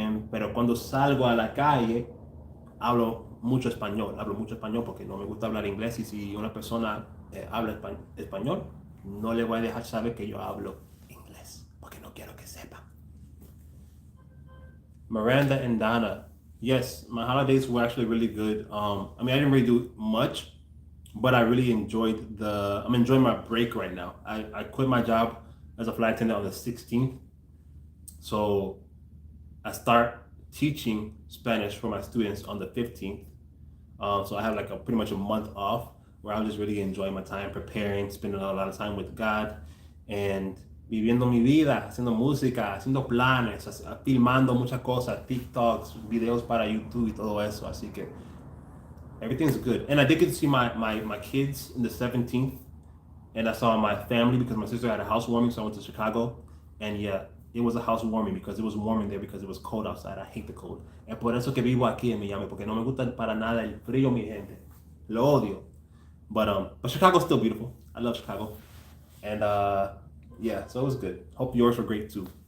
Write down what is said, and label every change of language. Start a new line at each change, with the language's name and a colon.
Spanish: Pero cuando salgo a la calle, hablo mucho español porque no me gusta hablar inglés, y si una persona habla español, no le voy a dejar saber que yo hablo inglés, porque no quiero que sepa.
English: Miranda and Donna. Yes, my holidays were actually really good. I mean, I didn't really do much, but I really enjoyed I'm enjoying my break right now. I quit my job as a flight attendant on the 16th. So I start teaching Spanish for my students on the 15th. So I have like pretty much a month off, where I'm just really enjoying my time preparing, spending a lot of time with God, and
Spanish: viviendo mi vida, haciendo música, haciendo planes, filmando muchas cosas, TikToks, videos para YouTube y todo eso. Así que
English: everything's good. And I did get to see my kids in the 17th, and I saw my family because my sister had a housewarming, so I went to Chicago. And yeah, it was a housewarming because it was warm in there because it was cold outside. I hate the cold.
Spanish: Es por eso que vivo aquí en Miami, porque no me gusta para nada el frío, mi gente. Lo odio.
English: But Chicago's still beautiful. I love Chicago. And yeah, so it was good. Hope yours were great too.